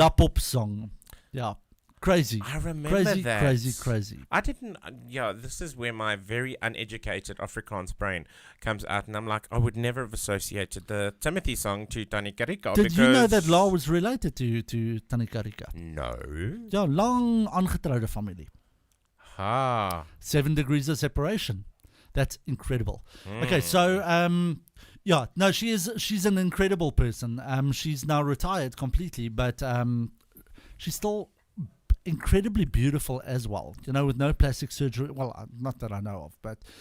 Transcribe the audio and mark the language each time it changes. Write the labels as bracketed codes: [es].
[en] Lapop song. Yeah. Crazy. I remember that. Crazy. I didn't. This is where my very uneducated Afrikaans brain comes out, and I'm like, I would never have associated the Timothy song to Tani Karika. Did you know that La was related to Tani Karika? No. [af] Ja, lang aangetrouwde familie. [en] 7 degrees of separation. That's incredible. Okay, so she's an incredible person. She's now retired completely, but she's still incredibly beautiful as well, with no plastic surgery. Well, not that I know of, but